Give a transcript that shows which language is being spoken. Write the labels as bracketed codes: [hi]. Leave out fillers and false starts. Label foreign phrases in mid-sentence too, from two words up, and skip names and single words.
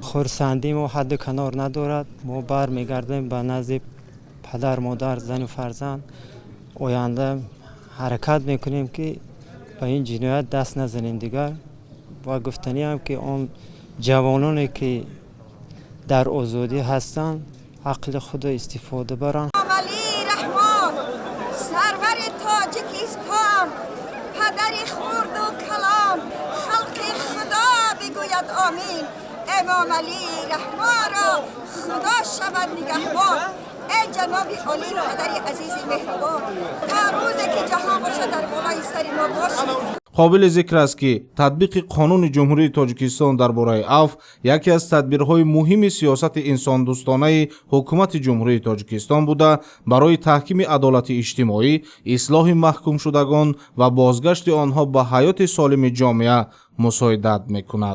[tg] хурсандӣ мо ҳадду канор надорад. мо бармегардем ба назди падар, модар, зану фарзанд. оянда ҳаракат мекунем ки ба ин ҷиноят даст назанем дигар. ва гуфтаниам ки он ҷавононе ки дар озодӣ ҳастанд ақли худро истифода баранд. [fa] امامعلی رحمان سرور تاجیکستان پدر خرد و کلام خلق خدا بگوید آمین. امامعلی رحمان را خدا شود نگهبان. ای جناب عالی پدر عزیز مهربان، تا روزی که جهان باشه در بالای سر ما باشید. [tg] қобили зикр аст ки татбиқи Қонуни ҷумҳурии Тоҷикистон дар бораи афв яке аз тадбирҳои муҳими сиёсати инсондӯстонаи ҳукумати ҷумҳурии Тоҷикистон буда барои таҳкими адолати иҷтимоӣ, ислоҳи маҳкумшудагон ва бозгашти онҳо ба ҳаёти солими ҷомеа мусоидат мекунад.